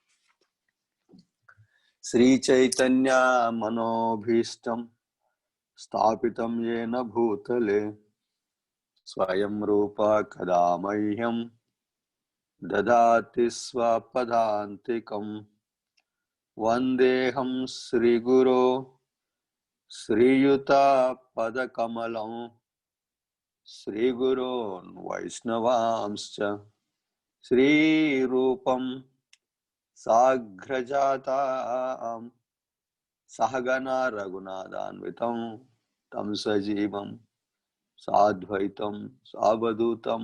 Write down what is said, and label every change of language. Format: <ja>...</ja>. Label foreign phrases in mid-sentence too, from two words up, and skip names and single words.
<sa>శ్రీ చైతన్య మనోభీష్టం స్థాపితం యేన భూతలే స్వయం రూపా కదా మహ్యం దదాతి స్వపదాంతికం. వందేహం శ్రీగురో श्रीयुता पदकमलं श्रीगुरोन् वैष्णवांश्च श्रीरूपं साग्रजातां सहगना रघुनाथान्वितं तं सजीवं साद्वैतं सावधूतं</sa>